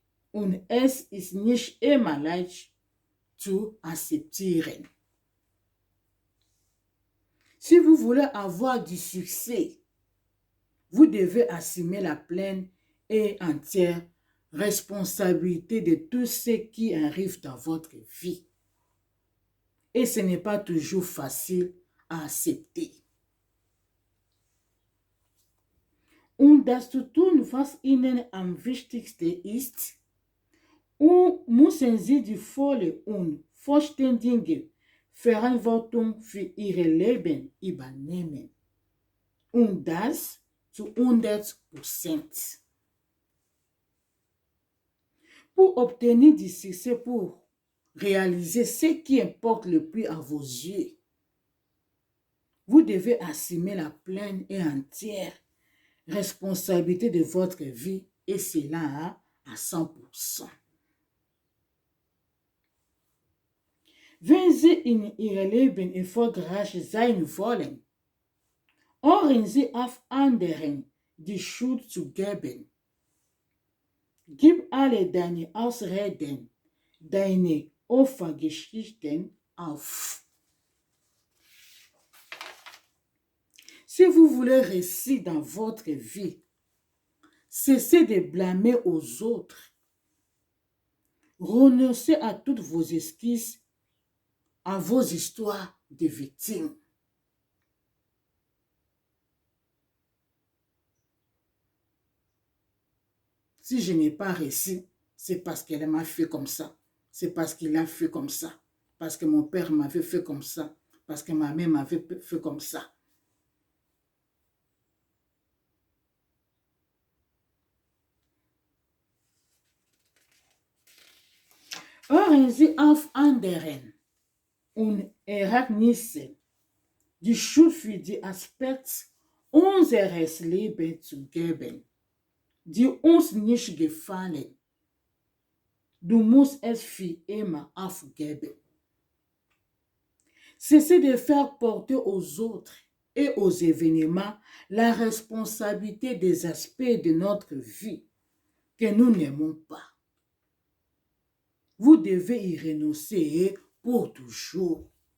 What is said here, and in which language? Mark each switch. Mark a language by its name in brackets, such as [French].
[German] Und es ist nicht immer leicht zu akzeptieren. [French] Si vous voulez avoir du succès, vous devez assumer la pleine et entière responsabilité de tout ce qui arrive dans votre vie. Et ce n'est pas toujours facile à accepter. [German] Und das zu tun, was Ihnen am wichtigsten ist, müssen Sie die volle und vollständige Verantwortung für Ihr Leben übernehmen. Und das zu 100%. [French] Pour obtenir du succès, pour réaliser ce qui importe le plus à vos yeux, vous devez assumer la pleine et entière responsabilité de votre vie et cela à 100%. [German] Wenn Sie in Ihrem Leben erfolgreich sein wollen, hören Sie auf, anderen die Schuld zu geben. Gib alle deine Ausreden, deine Opfergeschichten auf. [French] Si vous voulez réussir dans votre vie, cessez de blâmer aux autres. Renoncez à toutes vos excuses, à vos histoires de victimes. Si je n'ai pas réussi, c'est parce qu'elle m'a fait comme ça. C'est parce qu'il a fait comme ça. Parce que mon père m'avait fait comme ça. Parce que ma mère m'avait fait comme ça. [German] Hören Sie auf, anderen und Ereignissen die Schuld für die Aspekte unseres Lebens zu geben, die uns nicht gefallen. Du musst es für immer aufgeben. [French] Cessez de faire porter aux autres et aux événements la responsabilité des aspects de notre vie que nous n'aimons pas. Vous devez y renoncer pour toujours.